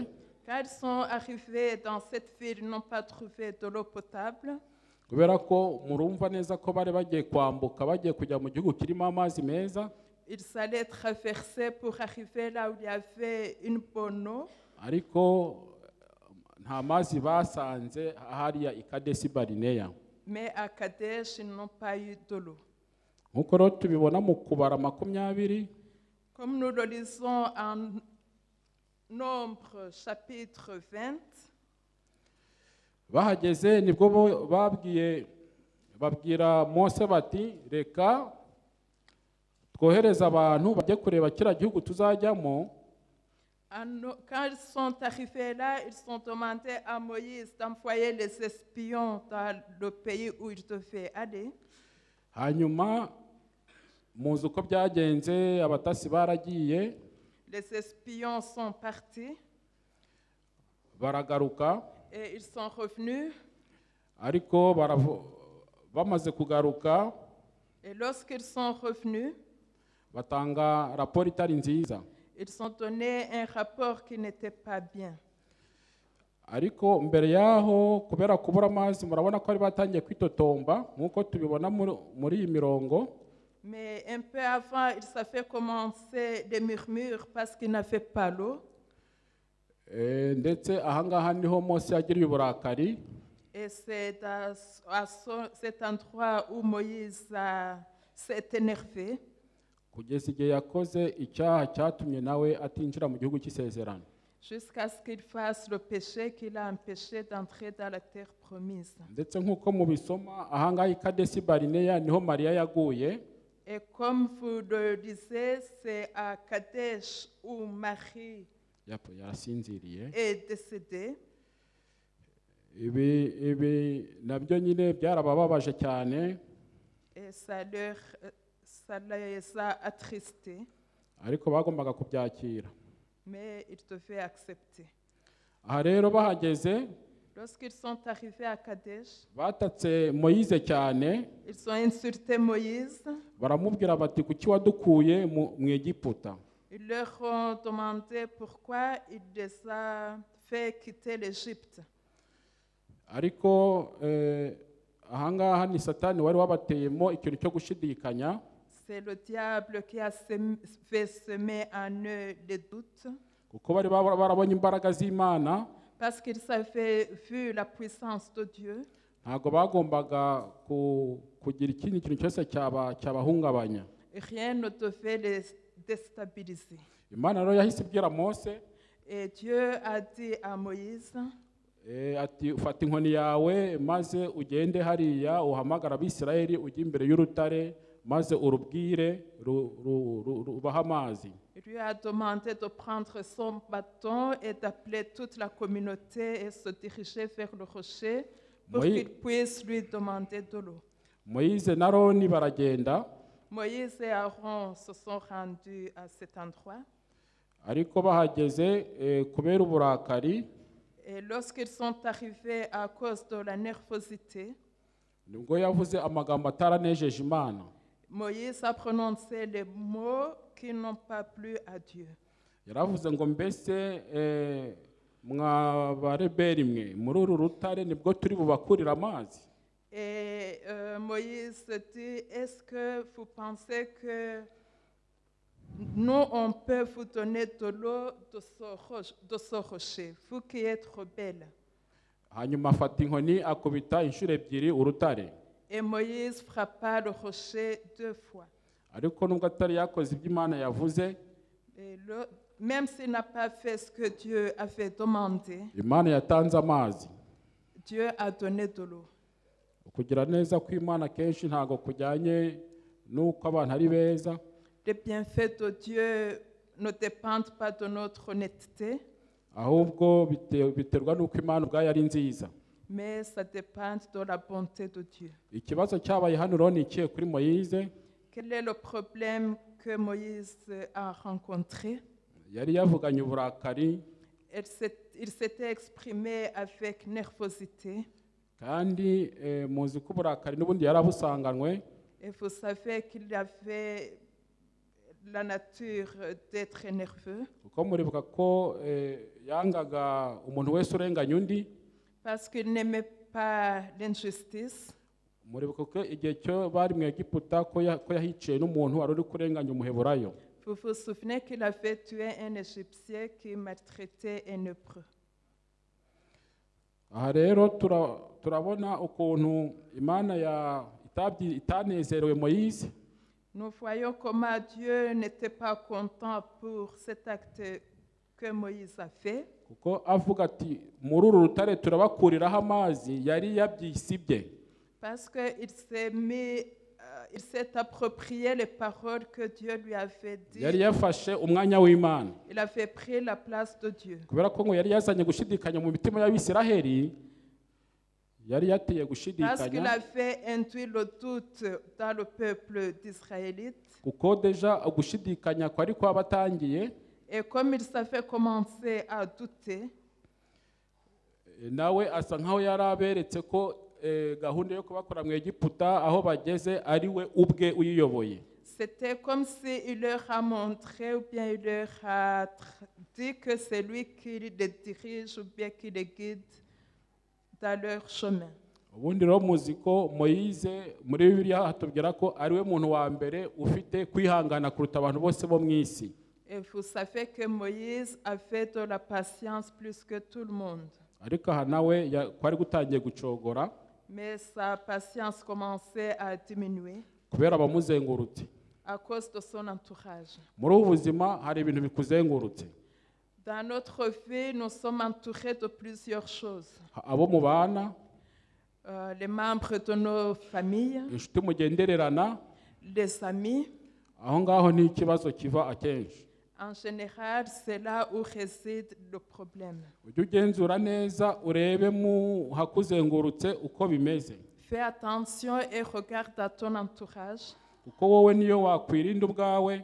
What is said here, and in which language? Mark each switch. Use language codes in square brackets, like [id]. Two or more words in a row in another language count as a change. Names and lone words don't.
[fr] Quand ils sont arrivés dans cette ville, ils n'ont pas trouvé de l'eau potable. [rw] kubera ko murumva neza ko bari bagiye kwambuka bagiye kujya mu gihugu kirimo amazi meza, [fr] Ils allaient traverser pour arriver là où il y avait une bonne eau. [rw] ariko nta mazi basanze hariya i Kadesi Barineya. [fr] Mais à Kadesh, ils n'ont pas eu de l'eau. [rw] nk'uko rero tubibona mu kubara 20, [fr] Comme nous le lisons en Nombre chapitre 20, [rw] bahageze nibwo babwira Mose bati reka twohereza abantu bajye kureba kiriya gihugu tuzajyamo. [fr] quand ils sont arrivés là, ils ont demandé à Moïse d'envoyer les espions dans le pays où ils devaient aller. [rw] hanyuma muzi uko byagenze, abatasi baragiye [fr] Les espions sont partis [rw] baragaruka, [fr] et ils sont revenus. [rw] ariko bamaze kugaruka [fr] Et lorsqu'ils sont revenus, [rw] batanga raporo itari nziza. [fr] ils ont donné un rapport qui n'était pas bien. [rw] ariko mbere yaho kubera kubura amazi murabona ko bari batangiye kwitotomba nk'uko tubibona muri iyi mirongo. [fr] Mais un peu avant, ils avaient commencé des murmures parce qu'ils n'avaient pas l'eau. [rw] Ndetse ahangaha niho Mose yagiriye uburakari. [fr] Et c'est à cet endroit où Moïse s'est énervé. [rw] kugeza igihe yakoze icyaha cyatumye nawe atinjira mu gihugu cy'isezerano. [fr] Jusqu'à ce qu'il fasse le péché qu'il a empêché d'entrer dans la terre promise. [rw] ndetse nk'uko mubisoma ahangaha i Kadesi Barineya niho Mariya yaguye. [fr] Et comme vous le disiez, c'est à Kadesh où Marie [rw] yarasinziriye. [fr] est décédée. [rw] ibi nabyo nyine byarabababaje cyane, [fr] Et ça les a attristés, [rw] ariko bagombaga kubyakira. [fr] mais ils devaient accepter. [rw] aha rero bahageze [fr] Lorsqu'ils sont arrivés à Kadesh, [rw] batatse Moyize cyane, [fr] ils ont insulté Moïse. [rw] baramubwira bati kuki wadukuye mu Egiputa. [fr] Ils leur ont demandé pourquoi il les a fait quitter l'Égypte. [rw] ariko ahangaha ni Satani wari wabateyemo ikintu cyo gushidikanya. [fr] C'est le diable qui a fait semer en eux les doutes, [rw] kuko bari barabonye imbaraga z'Imana, [fr] parce qu'ils avaient vu la puissance de Dieu. [rw] ntabwo bagombaga kugira ikindi kintu cyose cyabahungabanya. [fr] Rien ne devait les déstabiliser. [rw] Imana rero yahise ibwira Mose [fr] Et Dieu a dit à Moïse, [rw] ati ufata inkoni yawe maze ugende hariya uhamagara Abisirayeli ujye imbere y'urutare maze urubwire rubaha amazi. [fr] il lui a demandé de prendre son bâton et d'appeler toute la communauté et se diriger vers le rocher pour qu'il puisse lui demander de l'eau. [rw] Moïse na Aroni baragenda, [fr] Moïse et Aaron se sont rendus à cet endroit. [rw] ariko bahageze kubera uburakari [fr] Et lorsqu'ils sont arrivés à cause de la nervosité, [rw] nibwo yavuze amagambo ataranejeje Imana. [fr] Moïse a prononcé les mots qui n'ont pas plu à Dieu. [rw] Yaravuze ngo mbese mwa bareberi mwe muri uru rutare nibwo turi bubakurira amazi. [fr] Et Moïse dit, est-ce que vous pensez que nous, on peut vous donner de l'eau de ce rocher, vous qui êtes rebelles? [rw] hanyuma afata inkoni akubita inshuro ebyiri urutare. [fr] Et Moïse frappa le rocher 2 fois. [rw] ariko nubwo atari yakoze ibyo Imana yavuze, [fr] Même s'il n'a pas fait ce que Dieu avait demandé, [rw] Imana yatanze amazi. [fr] Dieu a donné de l'eau. [rw] ukugira neza kw'Imana kenshi ntago kujyanye n'uko abantu ari beza, [fr] Les bienfaits de Dieu ne dépendent pas de notre honnêteté, [rw] ahubwo biterwa n'uko Imana ubwayo ari nziza. [fr] mais ça dépend de la bonté de Dieu. [rw] Ikibazo cyabaye hano rero ni ikihe kuri Moyize? [fr] Quel est le problème que Moïse a rencontré? [rw] Yari yavuganye uburakari [fr] Il s'était exprimé avec nervosité. [rw] kandi muzi ko uburakari n'ubundi yarabusanganywe, [fr] Et vous savez qu'il avait la nature d'être nerveux, [rw] kuko muribuka ko yangaga umuntu wese urenganya undi. [fr] parce qu'il n'aimait pas l'injustice. [rw] Muribuka ko igihe cyo bari mu Egiputa ko yahiciye n'umuntu wari uri kurenganya umuheburayo. [fr] Vous vous souvenez qu'il avait tué un Égyptien qui maltraitait un Hébreu. [rw] Aha rero turabona ukuntu Imana itanezerewe Moyize. [fr] Nous voyons comment Dieu n'était pas content pour cet acte que Moïse a fait. [rw] Kuko avuga ati muri uru rutare turabakuriraho amazi, yari yabyisibye. [fr] Parce qu'il s'est approprié les paroles que Dieu lui avait dites. [rw] Yari yafashe umwanya w'Imana. [fr] Il avait pris la place de Dieu. [rw] Kubera ko ngo yari yazanye gushidikanya mu mitima y'Abisiraheli, yari yateye [fr] Parce qu'il [rw] gushidikanya [fr] avait induit le doute dans le peuple d'Israélite. [rw] kuko deja gushidikanya kwari kwabatangiye. [fr] Et comme il savait commencer à douter, [rw] Nawe asa nkaho yari aberetse ko gahunda yo kubakora mu Egiputa aho bageze ari we ubwe uyiyoboye. [fr] c'était comme s'il leur a montré ou bien il leur a dit que c'est lui qui les dirige ou bien qui les guide dans leur chemin. [rw] Ubundi rero muzi ko Moyize muri Bibiliya hatubwira ko ari we muntu wa mbere ufite kwihangana kuruta abantu bose bo mu isi. [fr] Et vous savez que Moïse avait de la patience plus que tout le monde. [rw] Ariko aha nawe kwari gutangiye gucogora [fr] Mais sa patience commençait à diminuer [rw] kubera abamuzengurutse. [fr] à cause de son entourage. [rw] Muri ubu buzima hari ibintu bikuzengurutse. [fr] Dans notre vie, nous sommes entourés de plusieurs choses. [rw] Abo mubana, [fr] Les membres de nos familles, [rw] inshuti mugendererana, [fr] les amis. [rw] aho ngaho ni ikibazo kiva akenshi. [fr] En général, c'est là où réside le problème. [rw] Ujye ugenzura neza urebe mu hakuzengurutse uko bimeze. [fr] Fais attention et regarde à ton entourage. [rw] Kuko wowe niyo wakwirinda ubwawe,